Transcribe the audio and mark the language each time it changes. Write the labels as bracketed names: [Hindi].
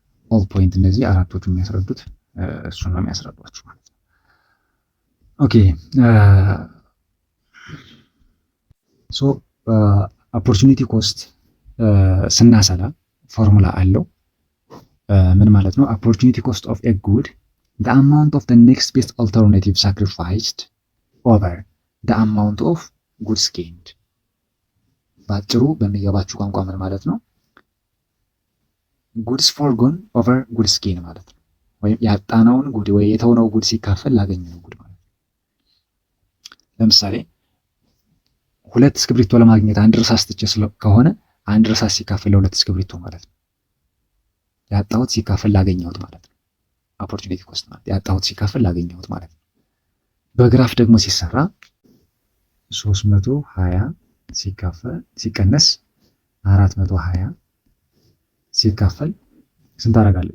[Amharic] ኦል ፖይንት እነዚህ አራቶቹ የሚያስረዱት እሱን ነው የሚያስረዷችሁ ማለት ነው። ኦኬ ሶ ኦፖርቹኒቲ ኮስት ስናሰላ ፎርሙላ አለው። ምን ማለት ነው? [English] ኦፖርቹኒቲ ኮስት ኦፍ ኤ ጉድ the amount of the next best alternative sacrificed over the amount of goods gained። [Amharic] ባጭሩ በሚገባችሁ ቋንቋ ምን ማለት ነው? [English] ጉድስ ፎርጎን ኦቨር ጉድስ ጌን [Amharic] ማለት ነው። ወይም ያጣነውን ጉድ ወይ የተውነው ጉድ ሲካፈል ላገኘነው ጉድ ማለት ነው። ለምሳሌ ሁለት እስክሪብቶ ለማግኘት አንድ እርሳስ ትቼ ከሆነ አንድ እርሳስ ሲካፈል ለሁለት እስክሪብቶ ማለት ነው። ያጣሁት ሲካፈል ላገኘሁት ማለት ነው። ኦፖርቹኒቲ ኮስት ማለት ያጣሁት ሲካፈል ላገኘሁት ማለት ነው። በግራፍ ደግሞ ሲሰራ 320 ሲቀነስ 420 ሲካፈል ስንት አደርጋለሁ?